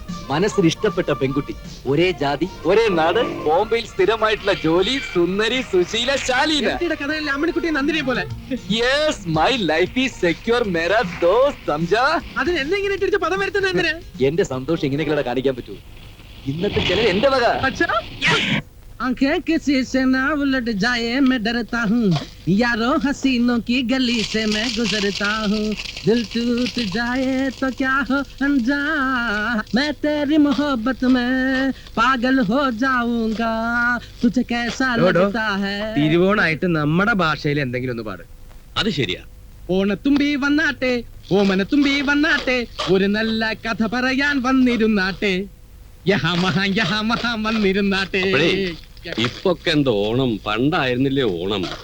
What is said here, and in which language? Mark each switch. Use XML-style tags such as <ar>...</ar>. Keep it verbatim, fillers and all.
<ml>മനസ്സിന് ഇഷ്ടപ്പെട്ട പെൺകുട്ടി, ഒരേ ജാതി ഒരേ നാട്, ബോംബെയിൽ സ്ഥിരമായിട്ടുള്ള ജോലി, സുന്ദരി സുശീല ശാലീന. എന്റെ കഥയിൽ അമ്മണിക്കുട്ടി നന്ദിനിയെ പോലെ.</ml> <en>yes my life is secure</en> <hi>മേരാ ദോസ്ത് സംജാ.</hi> <ml>അതിന് എന്നെ ഇങ്ങനെ തിരിച്ച് പദം വരുത്തുന്നത് എന്തിനാ? എന്റെ സന്തോഷം ഇങ്ങനെയൊക്കെ കാണിക്കാൻ പറ്റൂ. ഇന്നത്തെ ചിലർ എന്റെ വക.</ml> <hi>अच्छा आंखें किसी से ना उलट जाए मैं डरता हूँ, यारो हसीनों की गली से मैं गुजरता हूँ, दिल टूट जाए तो क्या हो अनजान, मैं तेरी मोहब्बत में पागल हो जाऊंगा, तुझे कैसा डो, डो। लगता है?</hi> <ml>തിരുവോണായിട്ട് നമ്മുടെ ഭാഷയിൽ എന്തെങ്കിലും ഒന്ന് പാട്. അത് ശരിയാ. ഓണത്തുമ്പി വന്നാട്ടെ ഓമനത്തുമ്പി വന്നാട്ടെ, ഒരു നല്ല കഥ പറയാൻ വന്നിരുന്നാട്ടെ, യഹാ മഹാ യഹാ മഹാ വന്നിരുന്നാട്ടെ. അപ്പഴേ, ഇപ്പൊക്കെ എന്തോ ഓണം, പണ്ടായിരുന്നില്ലേ ഓണം.</ml>